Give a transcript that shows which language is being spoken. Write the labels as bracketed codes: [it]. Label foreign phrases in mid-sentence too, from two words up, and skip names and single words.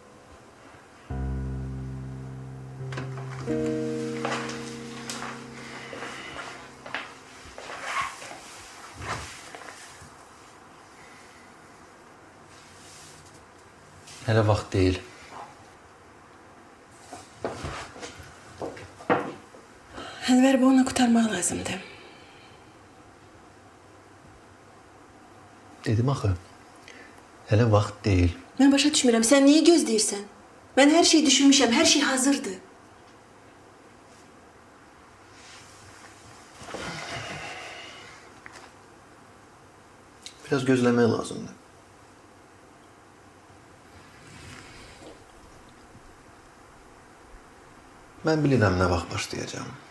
[az] Hələ vaxt deyil. Enver, bu onu kurtarmaq lazımdı. Dedim axı, hələ vaxt deyil. Ben başa düşmürəm, [tr] sen niye [az] gözləyirsən? [tr] Ben her şeyi [az] düşünmüşəm, her şey hazırdı. Biraz gözləmək lazımdır. Mən bilirəm nə vaxt başlayacağım.